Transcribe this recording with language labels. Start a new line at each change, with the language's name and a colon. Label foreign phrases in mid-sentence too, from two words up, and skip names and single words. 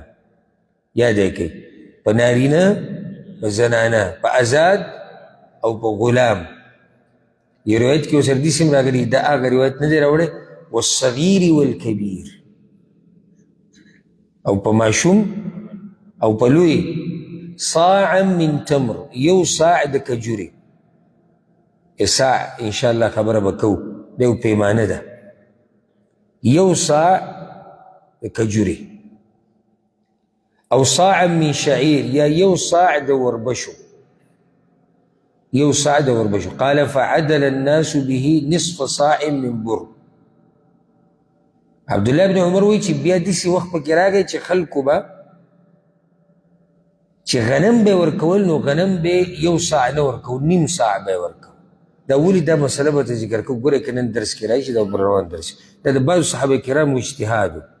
Pashto: یاد یې کړئ، په نارینه، په زنانه، په آزاد او په غلام. یو روایت کې اوس حدیث هم راغلی، دا هغه روایت نه دی راوړی،
Arabic: والصغیر والکبیر،
Pashto: او په ماشوم او په لوی،
Arabic: صاعا من تمر
Pashto: یو صاع د کجوري صاع انشاءالله خبره به کوو دا یو پیمانه ده یو صاع د کجوري او
Arabic: صاعا من شعير
Pashto: یا یو صاع د وربشو یو صاع د وربشو
Arabic: قال فعدل الناس به نصف صاع من بر
Pashto: عبدالله بن عمر وی چې بیا داسې وخت پکې راغی چې خلکو به چې غنم به ورکول نو غنم به یو صاع نه ورکول نیم صاع به ورکول دا ولې دا مسله به ته ذکر کوو ګوره که نن درس کې راشي دا بل روان درس دا د بعضو صحابه کرامو اجتهاد